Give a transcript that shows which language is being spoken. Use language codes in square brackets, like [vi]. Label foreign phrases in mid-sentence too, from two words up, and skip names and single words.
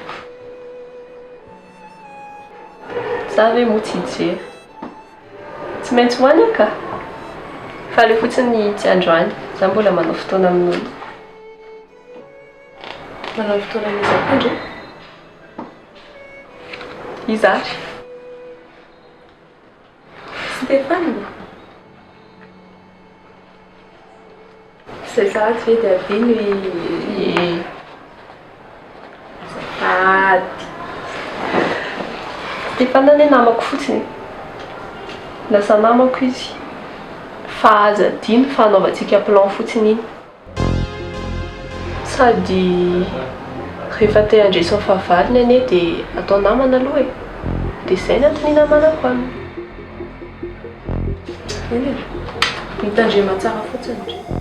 [mg] Za ve moa tsy hijery. Tsy maintsy hoany ka. Fa ilay fotsiny tsy androany. Za mbola manao fotoana amin'olo. Manao fotoana amin'iza koa indray? Izary. Stéphane. [fr] C'est ça, tu fais des vignes. [mg] Stéphane ane namako fotsiny. Lasa namako izy. Fa aza dimy fanaovantsika plan fotsiny iny. Sady rehefa te handresy ny fahavaliny ane dia atao namana aloha e. Dia izay ny antony namanako aminy. Eny mitandrema tsara fotsiny.